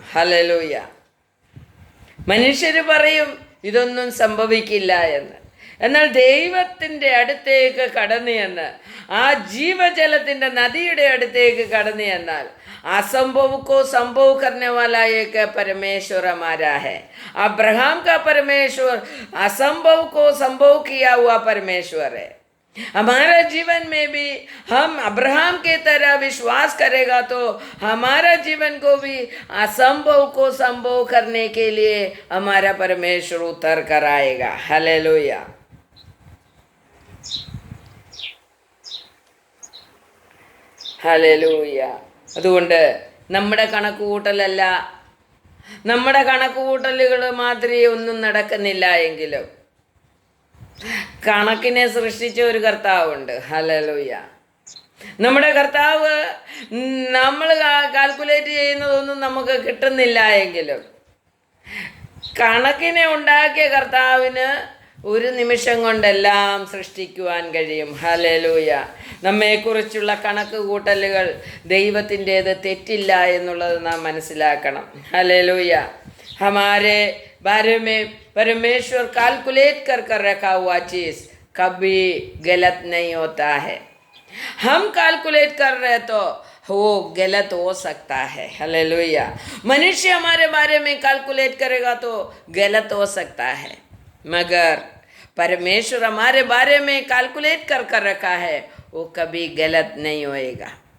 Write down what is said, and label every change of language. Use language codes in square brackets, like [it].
[ml] Hallelujah. മനുഷ്യർ പറയും ഇതൊന്നും സംഭവിക്കില്ല എന്ന്. എന്നാൽ ദൈവത്തിൻ്റെ അടുത്തേക്ക് കടന്നു ചെന്ന് ആ ജീവജലത്തിൻ്റെ നദിയുടെ അടുത്തേക്ക് കടന്നു ചെന്നാൽ [hi] असंभव को संभव करने वाला एक परमेश्वर हमारा है। अब्राहम का परमेश्वर असंभव को संभव किया हुआ परमेश्वर है। हमारा जीवन में भी हम अब्राहम के तरह विश्वास करेगा तो हमारा जीवन को भी असंभव को संभव करने के लिए हमारा परमेश्वर उतर कर आएगा। हालेलुया। हालेलुया। [ml] അതുകൊണ്ട് നമ്മുടെ കണക്കുകൂട്ടലല്ല, നമ്മുടെ കണക്കുകൂട്ടലുകൾ മാത്രമേ ഒന്നും നടക്കുന്നില്ല എങ്കിലും കണക്കിനെ സൃഷ്ടിച്ച ഒരു കർത്താവുണ്ട്. ഹല്ലേലൂയ. നമ്മുടെ കർത്താവ് നമ്മൾ കാൽക്കുലേറ്റ് ചെയ്യുന്നതൊന്നും നമുക്ക് കിട്ടുന്നില്ല എങ്കിലും കണക്കിനെ ഉണ്ടാക്കിയ കർത്താവിന് ഒരു നിമിഷം കൊണ്ടെല്ലാം സൃഷ്ടിക്കുവാൻ കഴിയും. ഹല്ലേലൂയ. നമ്മെക്കുറിച്ചുള്ള കണക്ക് കൂട്ടലുകൾ ദൈവത്തിൻ്റേത് തെറ്റില്ല എന്നുള്ളത് നാം മനസ്സിലാക്കണം. ഹല്ലേലൂയ. [hi] हमारे बारे में परमेश्वर कैलकुलेट कर कर रखा हुआ चीज़ कभी गलत नहीं होता है। हम कैलकुलेट कर रहे तो वो गलत हो सकता है। हालेलुया। मनुष्य हमारे बारे में कैलकुलेट करेगा तो गलत हो सकता है, मगर परमेश्वर हमारे बारे में कैलकुलेट कर कर रखा है, वो कभी गलत नहीं होएगा।